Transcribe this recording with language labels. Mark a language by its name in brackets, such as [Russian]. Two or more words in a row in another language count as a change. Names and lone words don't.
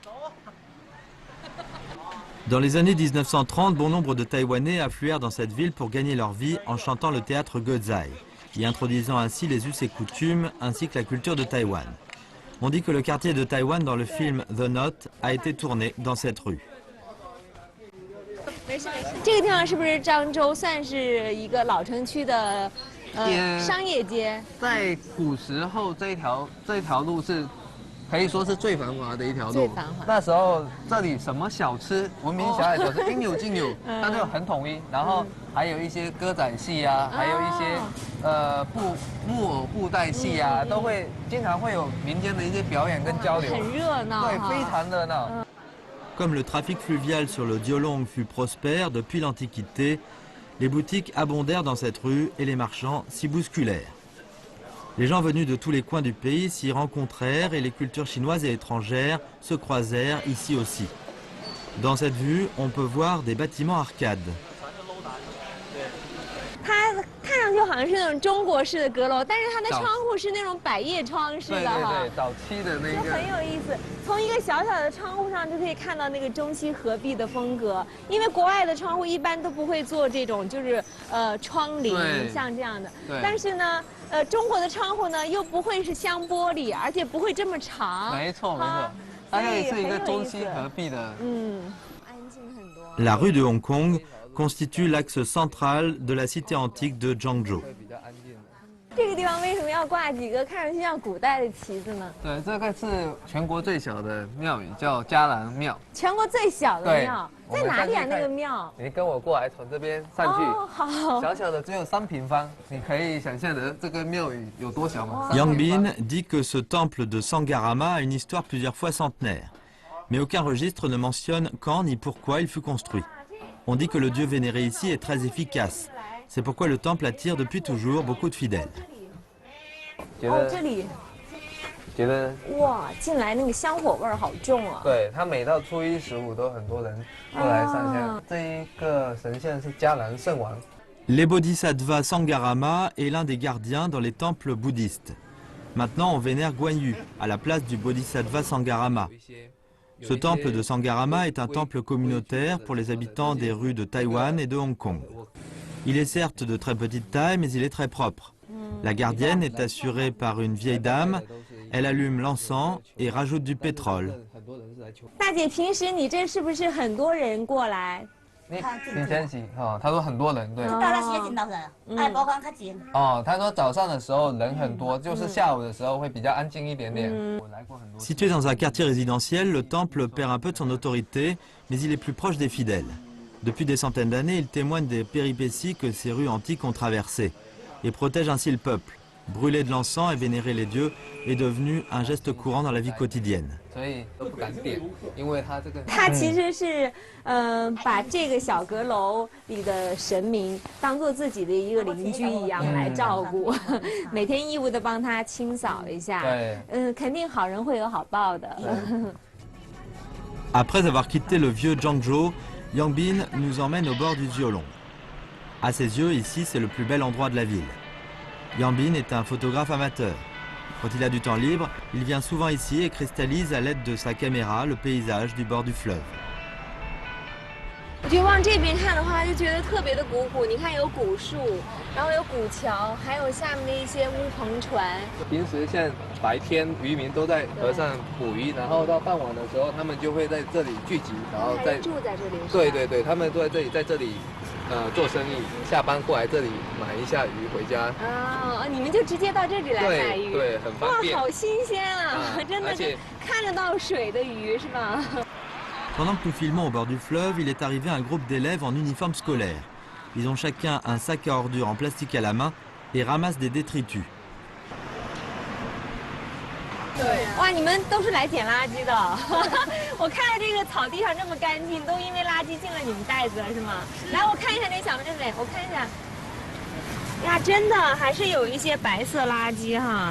[French] Dans les années 1930, bon nombre de Taïwanais affluèrent dans cette ville pour gagner leur vie en chantant le théâtre Gezai, y introduisant ainsi les us et coutumes ainsi que la culture de Taïwan. On dit que le quartier de Taïwan dans le film The Knot a été tourné dans cette rue. [Chinese] 这个地方是不是漳州算是一个老城区的商业街？在古时候这一条路是可以说是最繁华的一条路。最繁华。那时候这里什么小吃，闻名遐迩小吃，应有尽有，它就很统一。然后还有一些歌仔戏啊，还有一些木偶布袋戏啊，都会经常会有民间的一些表演跟交流。很热闹。对，非常热闹。 [French] Comme le trafic fluvial sur le Diolong fut prospère depuis l'Antiquité, les boutiques abondèrent dans cette rue et les marchands s'y bousculèrent. Les gens venus de tous les coins du pays s'y rencontrèrent et les cultures chinoises et étrangères se croisèrent ici aussi. Dans cette vue, on peut voir des bâtiments arcades. [Chinese] 它看上去好像是那种中国式的阁楼，但是它的窗户是那种百叶窗式的哈。对，早期的那个。很有意思，从一个小小的窗户上就可以看到那个中西合璧的风格。因为国外的窗户一般都不会做这种，就是窗棂像这样的。但是呢，中国的窗户呢又不会是镶玻璃，而且不会这么长。没错没错，它也是一个中西合璧的。安静很多。 [French] La rue de Hong Kong constitue l'axe central de la cité antique de Zhangzhou. [Chinese] 这个地方为什么要挂几个看上去像古代的旗子呢？对，这个是全国最小的庙宇，叫迦兰庙。全国最小的庙在哪里啊？那个庙？你跟我过来，从这边上去。哦，好。小小的只有3平方，你可以想象的这个庙宇有多小吗 [French] Yang Bin dit que ce temple de Sangarama a une histoire plusieurs fois centenaire. Mais aucun registre ne mentionne quand ni pourquoi il fut construit. On dit que le dieu vénéré ici est très efficace. C'est pourquoi le temple attire depuis toujours beaucoup de fidèles. [Chinese] 哦，这里。觉得哇，进来那个香火味儿好重啊！对，他每到初一十五都很多人过来上香。这一个神像是迦兰圣王。 [French] Les Bodhisattvas Sangarama est l'un des gardiens dans les temples bouddhistes. Maintenant, on vénère Guan Yu à la place du Bodhisattva Sangarama. Ce temple de Sangarama est un temple communautaire pour les habitants des rues de Taïwan et de Hong Kong. Il est certes de très petite taille, mais il est très propre. La gardienne est assurée par une vieille dame. Elle allume l'encens et rajoute du pétrole. [Chinese] 大姐，平时你这是不是很多人过来？你先洗哦，他说很多人对。他说早上的时候人很多，就是下午的时候会比较安静一点点。 [French] Situé dans un quartier résidentiel, le temple perd un peu de son autorité, mais il est plus proche des fidèles. Depuis des centaines d'années, il témoigne des péripéties que ces rues antiques ont traversées et protège ainsi le peuple. Brûler de l'encens et vénérer les dieux est devenu un geste courant dans la vie quotidienne. [Chinese] 他其实是，把这个小阁楼里的神明当做自己的一个邻居一样来照顾，每天义务的帮他清扫一下。肯定好人会有好报的。 [French] Après avoir quitté le vieux Zhangzhou, Yang Bin nous emmène au bord du Jiolong. À ses yeux, ici, c'est le plus bel endroit de la ville. Yang Bin est un photographe amateur. Quand il a du temps libre, il vient souvent ici et cristallise à l'aide de sa caméra le paysage du bord du fleuve. [Chinese] 我觉得往这边看的话，就觉得特别的古朴。你看有古树，然后有古桥，还有下面的一些乌篷船。平时像白天渔民都在河上捕鱼，然后到傍晚的时候，他们就会在这里聚集，然后住在这里。对对对，他们都在这里，在这里做生意，下班过来这里买一下鱼回家。啊，你们就直接到这里来买鱼？对，很方便。哇，好新鲜啊！真的是看得到水的鱼是吧？ [French] Pendant que nous filmons au bord du fleuve, il est arrivé un groupe d'élèves en uniforme scolaire. Ils ont chacun un sac à ordures en plastique à la main et ramassent des détritus. [Chinese] 哇，你们都是来捡垃圾的。我看到这个草地上这么干净，都因为垃圾进了你们袋子了是吗？来，我看一下那小妹妹，我看一下。呀，真的还是有一些白色垃圾哈。